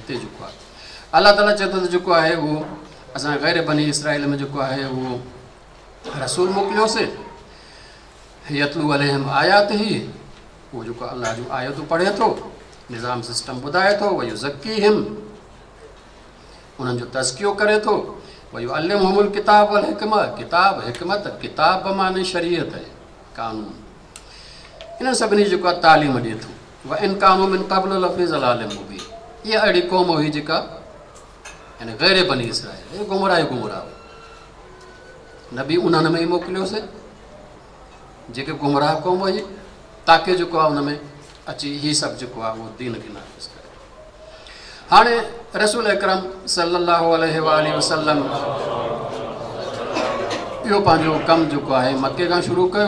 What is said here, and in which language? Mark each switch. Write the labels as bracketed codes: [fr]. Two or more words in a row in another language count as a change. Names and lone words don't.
[sd] हिते जेको आहे अलाह ताला चए थो त जेको आहे उहो असां ग़ैर बनी इसराइल में जेको आहे उहो रसूल मोकिलियोसीं [ar] يتلو عليهم آياته, [sd] उहो जेको अलाह जूं आयतूं पढ़े थो, निज़ाम सिस्टम ॿुधाए थो, [ar] ويزكيهم [sd] उन्हनि जो तज़कियो करे थो, [ar] ويعلمهم الكتاب والحكمة, [sd] किताब हिकमत, किताब माने शरीयत आहे, कानून। इन्हनि सभिनी जेको आहे तालीम ॾिए थो। [ar] وإن كانوا من قبل لفي ضلال مبين. [sd] इहा अहिड़ी क़ौम हुई जेका यानी ग़ैर बनी इसराइल गुमराह नबी उन्हनि में ई मोकिलियोसीं जेके गुमराह क़ौम हुई ताकी जेको आहे उन में अची हीअ सभु जेको आहे उहो दीन खे नाफ़िज़ करे। हाणे रसूल अकरम [ar] صلى الله عليه وسلم [sd] इहो पंहिंजो कमु जेको आहे मके खां शुरू कयो।